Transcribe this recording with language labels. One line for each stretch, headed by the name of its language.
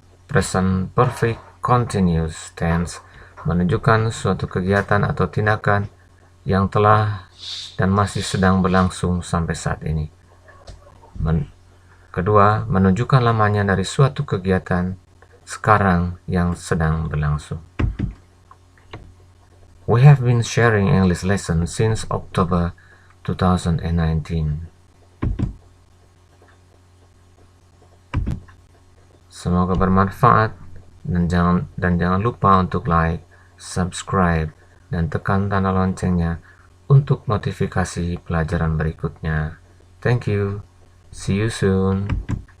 Indonesian: Present perfect continuous tense menunjukkan suatu kegiatan atau tindakan yang telah dan masih sedang berlangsung sampai saat ini. Kedua, menunjukkan lamanya dari suatu kegiatan sekarang yang sedang berlangsung.
English: We have been sharing English lessons since October 2019.
Indonesian: Semoga bermanfaat dan jangan lupa untuk like, subscribe, dan tekan tanda loncengnya untuk notifikasi pelajaran berikutnya.
English: Thank you. See you soon.